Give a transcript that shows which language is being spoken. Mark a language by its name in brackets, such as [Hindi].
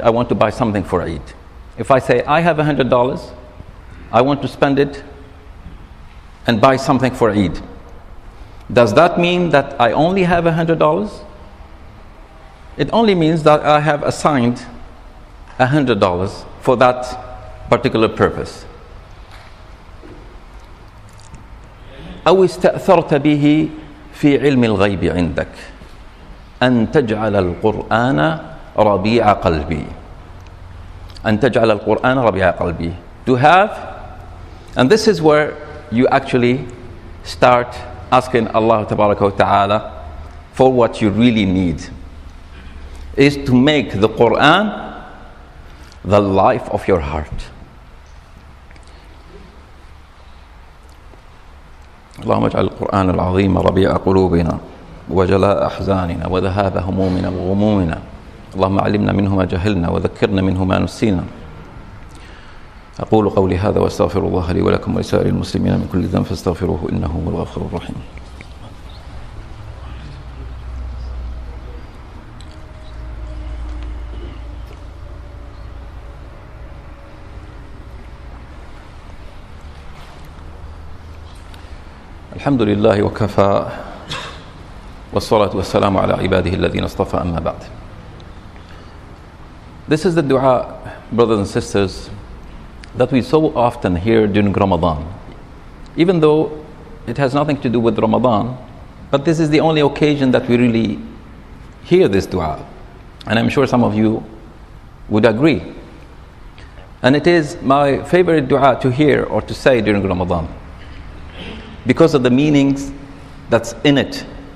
[English] I want to buy something for Eid. If I say, I have $100, I want to spend it and buy something for Eid. Does that mean that I only have $100? It only means that I have assigned $100 for that particular purpose. [Arabic] أو استأثرت به في علم الغيب عندك أن تجعل القرآن ربيع قلبي. أن تجعل القرآن ربيع قلبي. To have, and this is where you actually start asking Allah Tabaraka wa Ta'ala for what you really need, is to make the Quran the life of your heart. اللهم اجعل القرآن العظيم ربيع قلوبنا وجلاء أحزاننا وذهاب همومنا وغمومنا. اللهم علمنا منه ما جهلنا وذكرنا منه ما نسينا. أقول قولي هذا وأستغفر الله لي ولكم ولسائر المسلمين من كل ذنب فاستغفروه إنه هو الغفور الرحيم. الحمد لله وكفى والصلاة والسلام على عباده الذين اصطفى أما بعد. [English] This is the dua, brothers and sisters, that we so often hear during Ramadan. Even though it has nothing to do with Ramadan, but this is the only occasion that we really hear this dua. And I'm sure some of you would agree. And it is my favorite dua to hear or to say during Ramadan, because of the meanings that's in it.